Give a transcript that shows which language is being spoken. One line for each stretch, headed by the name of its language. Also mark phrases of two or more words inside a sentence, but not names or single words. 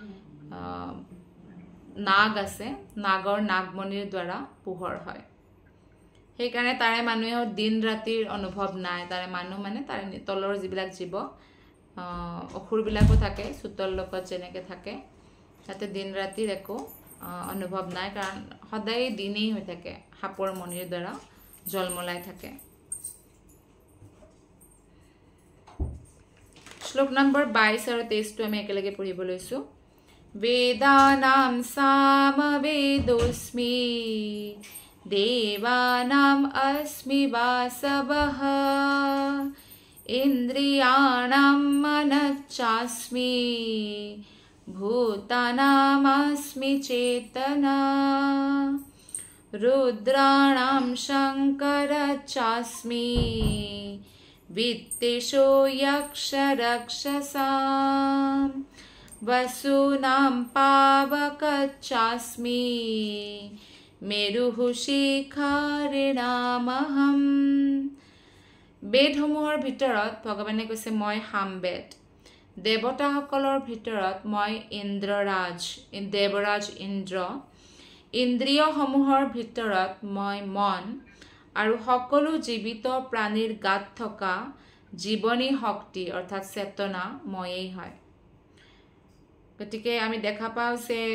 Assamese: নাগ আছে নাগৰ নাগমণিৰ দ্বাৰা পোহৰ হয় সেইকাৰণে তাৰে মানুহে দিন ৰাতিৰ অনুভৱ নাই তাৰে মানুহ মানে তাৰে তলৰ যিবিলাক জীৱ অসুৰবিলাকো থাকে চুতল লোকত যেনেকে থাকে তাতে দিন ৰাতিৰ একো অনুভৱ নাই কাৰণ সদায় দিনেই হৈ থাকে সাপৰ মণিৰ দ্বাৰা জলমলাই থাকে শ্লোক নম্বৰ 22 আৰু 23 টো আমি একেলগে পঢ়িব লৈছো
Sanskrit: वेदानां सामवेदोऽस्मि देवानाम् अस्मि वासवः इन्द्रियाणां मनश्चास्मि भूतानामस्मि चेतना रुद्राणां शङ्करश्चास्मि वित्तेषो यक्षरक्षसाम् वसूनां पावकच्चास्मि मेरुः शिखारिणामहं
Assamese: বেদসমূহৰ ভিতৰত ভগৱানে কৈছে মই সামবেদ দেৱতাসকলৰ ভিতৰত মই দেৱৰাজ ইন্দ্ৰ ইন্দ্ৰিয়সমূহৰ ভিতৰত মই মন আৰু সকলো জীৱিত প্ৰাণীৰ গাত থকা জীৱনী শক্তি অৰ্থাৎ চেতনা ময়েই হয় গতিকে আমি দেখা পাওঁ যে